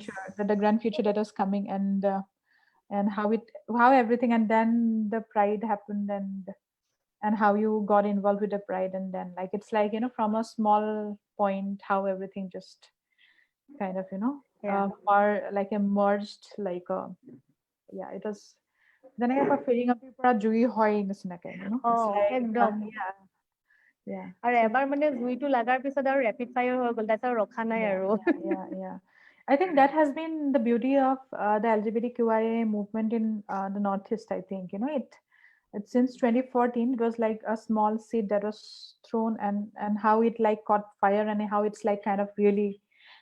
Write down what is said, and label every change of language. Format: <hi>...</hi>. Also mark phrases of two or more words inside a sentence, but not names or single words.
<en>future, the grand future that was coming, and how everything, and then the Pride happened, and how you got involved with the Pride, and then like it's like from a small point, how everything just kind of Yeah. or like emerged, like yeah, it was. Then I have a feeling of people</en> <as>জুই হয় নিচিনাকে,</as> <en>it's Oh, like</en> <as>একদম.</as> <en>yeah.</en> <as>আৰু</as> <en>So</en> <as>এবাৰ মানে জুইটো লাগাৰ পিছত আৰু</as> <en>rapid fire</en> <as>হৈ গ'ল, তাৰপিছত আৰু ৰখা নাই আৰু.</as> <en>yeah. I think that has been the beauty of the LGBTQIA movement in the Northeast. I think it since 2014, it was like a small seed that was thrown, and how it like caught fire, and how it's like kind of really spreading.</en>